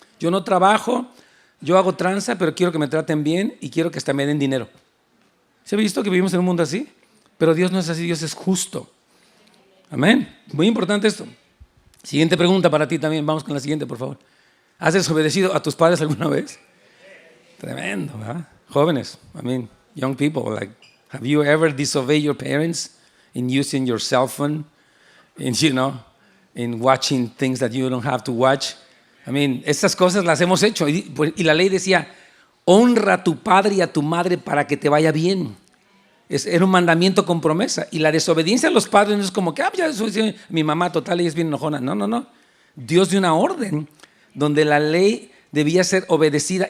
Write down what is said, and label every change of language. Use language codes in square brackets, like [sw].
[es] Yo no trabajo, yo hago tranza, pero quiero que me traten bien y quiero que hasta me den dinero. ¿Se ha visto que vivimos en un mundo así? Pero Dios no es así, Dios es justo. Amén. Muy importante esto. Siguiente pregunta para ti también. Vamos con la siguiente, por favor. ¿Has desobedecido a tus padres alguna vez? Tremendo, ¿verdad? Jóvenes, [en] young people, like, have you ever disobeyed your parents in using your cell phone, in watching things that you don't have to watch? [es] Estas cosas las hemos hecho. Y la ley decía: honra a tu padre y a tu madre para que te vaya bien. Era un mandamiento con promesa. Y la desobediencia a los padres no es como que, ya desobedecí a mi mamá, total, ella es bien enojona. No. Dios dio una orden donde la ley debía ser obedecida.